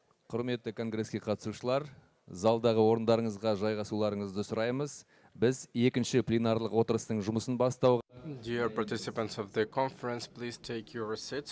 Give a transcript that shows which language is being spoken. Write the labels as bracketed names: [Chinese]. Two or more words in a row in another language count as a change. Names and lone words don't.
[Kazakh] Құрметті конгресске қатысушылар, залдағы орындарыңызға жайғасуларыңызды сұраймыз. Біз екінші пленарлық отырыстың жұмысын бастауға. [English] Dear participants of the conference, please take your seats.